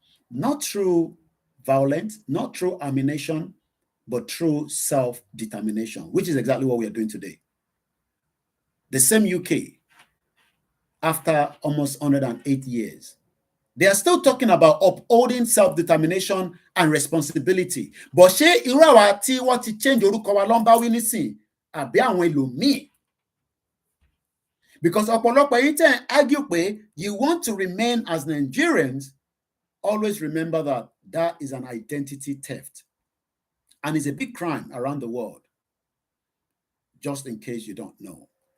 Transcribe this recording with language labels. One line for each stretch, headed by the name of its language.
English: Not through violence, not through ammunition, but through self-determination, which is exactly what we are doing today. The same UK, after almost 108 years, they are still talking about upholding self-determination and responsibility.
Yoruba: But ṣé irú àwa tí wọ́n ti change orúkọ wa ló ń bá wí nísìn àbí àwọn ẹlòmíì?
English: Because
Yoruba: ọ̀pọ̀lọpọ̀ yìí tẹ̀
English: argue
Yoruba: pé
English: you want to remain as Nigerians, always remember that that is an identity theft. And it's a big crime around the world, just in case you don't know.